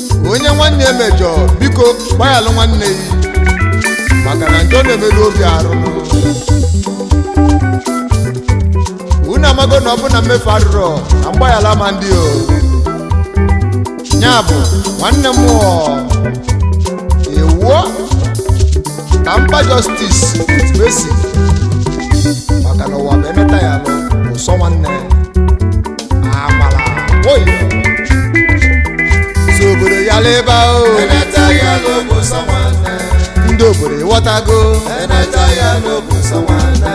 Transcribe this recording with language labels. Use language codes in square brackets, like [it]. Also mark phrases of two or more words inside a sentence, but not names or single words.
[ig] Onye nwanne ya mejọ, biko, gbaghalụ nwanne ya. Maka na njọ na-emerụ obi arụ nụ. Unu amago na ọ bụ na mmefu adịrọ, na mgbaghara ama ndị o. Ya bụ, nwanne m ọ, ewuo, ka mba [en] justice with mercy. [ig] Maka na ụwa bụ emeta ya alụ, bụ sọ nwanne. Amala, oyi. Si obodo ya leba o. Eneta ya alụ bụ sọ nwanne. Ndị obodo ịghọtago. Eneta ya alụ bụ sọ nwanne.